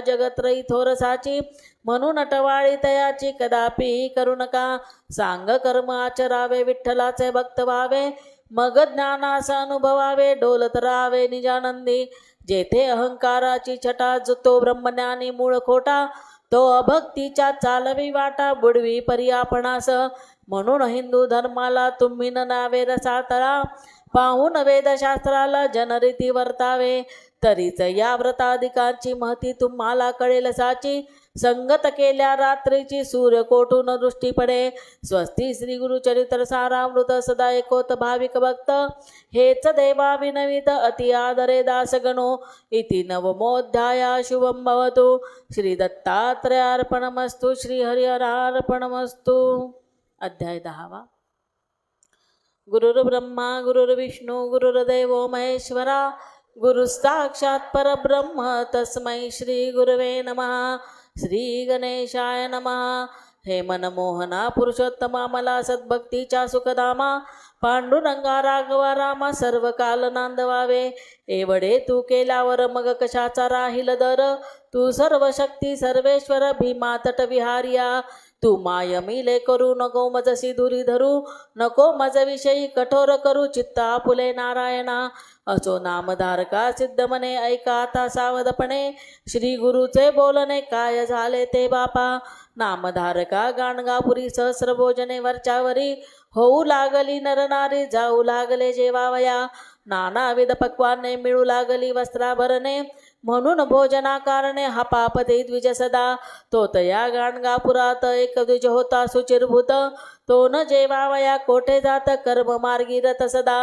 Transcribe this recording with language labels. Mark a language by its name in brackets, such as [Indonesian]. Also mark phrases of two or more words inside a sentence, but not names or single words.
[Marathi] जगत्रयी थोरसाची म्हणून टवाळी तयाची कदापि करू नका सांग कर्म आचरावे विठ्ठलाचे भक्त व्हावे मग ज्ञानास अनुभवावे डोलत राहावे निजानंदी जेथे अहंकाराची छटा तो ब्रह्मज्ञानी मूळ खोटा तो अभक्तीच्या चालवी वाटा बुडवी परी आपणास म्हणून हिंदू धर्माला तुम्ही नावे रसातळा, पाहून वेदशास्त्राला जनरीती वर्तावे. तरीच या व्रताधिकांची महती तुम्हाला कळेल साची, संगत केल्या रात्रीची सूर्य कोटून दृष्टी पडे. स्वस्ती श्री गुरुचरित्र सारामृत सदा एकोत भाविक भक्त, हेच देवा विनवित अति आदरे दासगणो. [Sanskrit] इति नवमोऽध्याया शुभं भवतु. श्री दत्तात्रयार्पणमस्तु. श्री हरिहरार्पणमस्तु. अध्याय 10. गुरुर्ब्रह्मा गुरुर्विष्णू गुरुर्देवो महेश्वरा, गुरु साक्षात परब्रह्म तस्मै श्री गुरवे नमः. श्री गणेशाय नमः. [Marathi] हे मनमोहना पुरुषोत्तमा, मला सद्भक्तीच्या सुखधामा, पांडुरंगा राघवा रामा सर्व काल नांदवावे. एवढे तू केल्यावर मग कशाचा राहील दर, तू सर्व शक्ती सर्वेश्वर भीमा तटविहार्या. तू माय मिले करू नको मजसी दुरी धरू, नको मज विषयी कठोर करू चित्ता आपुले नारायणा. असो नामधारका सिद्ध मने ऐका आता सावधपणे, श्री गुरुचे बोलणे काय झाले ते बापा. नामधारका गाणगापुरी सहस्र भोजने वरच्यावरी, होऊ लागली नरनारी जाऊ लागले जेवावया. नानाविध पक्वाने मिळू लागली वस्त्राभरणे, म्हणून भोजना कारणे हा पापते द्विज सदा. तो तया गाणगापुरात एक द्विज होता सुचिरभूत, तो न जेवावया कोठे जात कर्म मार्गी रत सदा.